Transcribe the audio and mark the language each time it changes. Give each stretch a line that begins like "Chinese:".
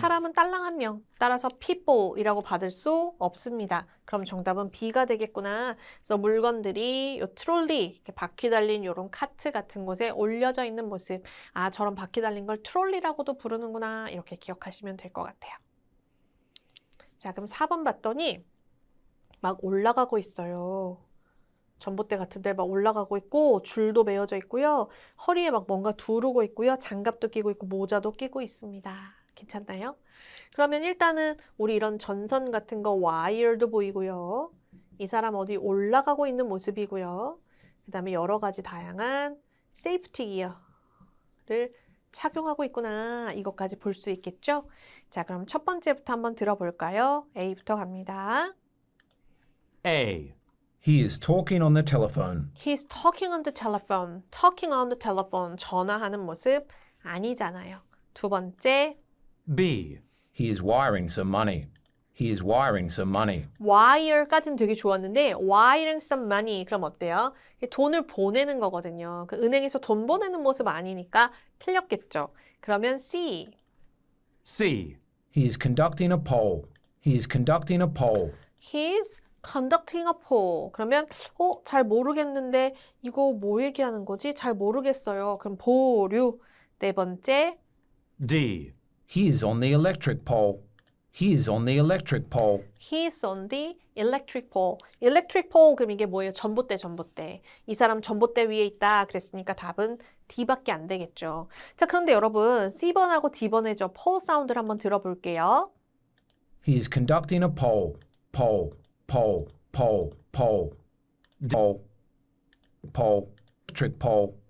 Korean: 사람은 딸랑 한 명. 따라서 people이라고 받을 수 없습니다. 그럼 정답은 B가 되겠구나. 그래서 물건들이 요 트롤리, 이렇게 바퀴 달린 요런 카트 같은 곳에 올려져 있는 모습. 아, 저런 바퀴 달린 걸 트롤리라고도 부르는구나. 이렇게 기억하시면 될 것 같아요. 자, 그럼 4번 봤더니 막 올라가고 있어요. 전봇대 같은 데 막 올라가고 있고 줄도 매어져 있고요. 허리에 막 뭔가 두르고 있고요. 장갑도 끼고 있고 모자도 끼고 있습니다. 괜찮나요? 그러면 일단은 우리 이런 전선 같은 거 와이어도 보이고요. 이 사람 어디 올라가고 있는 모습이고요. 그 다음에 여러 가지 다양한 세이프티 기어를 착용하고 있구나. 이것까지 볼 수 있겠죠? 자, 그럼 첫 번째부터 한번 들어볼까요? A부터 갑니다.
English: A. He is talking on the telephone. He's talking on the telephone. Talking on the telephone.
Korean: 전화하는 모습 아니잖아요. 두 번째,
English: B. He is wiring some money. He is wiring some money.
Korean: wire까지는 되게 좋았는데
English: wiring some money
Korean: 그럼 어때요? 돈을 보내는 거거든요. 그 은행에서 돈 보내는 모습 아니니까 틀렸겠죠. 그러면 C.
English: C. He is conducting a poll. He is conducting a poll. He's conducting a poll.
Korean: 그러면 잘 모르겠는데 이거 뭐 얘기하는 거지? 잘 모르겠어요. 그럼 보류. 네 번째,
English: D. He is on the electric pole. He is on the electric pole. He's on the electric pole. electric pole
Korean: 그럼 이게 뭐예요? 전봇대, 전봇대. 이 사람 전봇대 위에 있다 그랬으니까 답은 D밖에 안 되겠죠. 자, 그런데 여러분 C번하고 D번의 저 pole 사운드를 한번 들어볼게요.
English: He is conducting a poll. Poll. Pole. Pole. Pole. Pole. Pole. Electric pole.